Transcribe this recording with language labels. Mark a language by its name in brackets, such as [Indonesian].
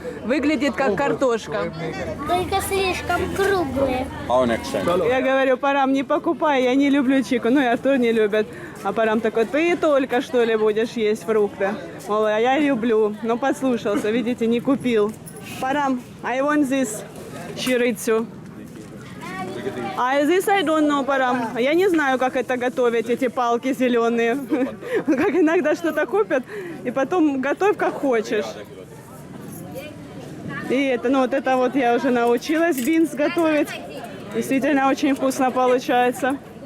[Russian] Выглядит как картошка. Только слишком круглые. [English] How next time? [Russian] Я говорю, Парам, не покупай, я не люблю чику. Ну и Артур не любит. А Парам такой, ты только что ли будешь есть фрукты? Мол, а я люблю. Но послушался, видите, не купил. [English] Парам, I want this чирицу. [Russian] А здесь [English] I don't know, [Russian] Парам. Я не знаю, как это готовить, эти палки зеленые. Как иногда что-то купят, и потом готовь как хочешь. И это, ну вот это вот я уже научилась бинс готовить. Действительно очень вкусно получается.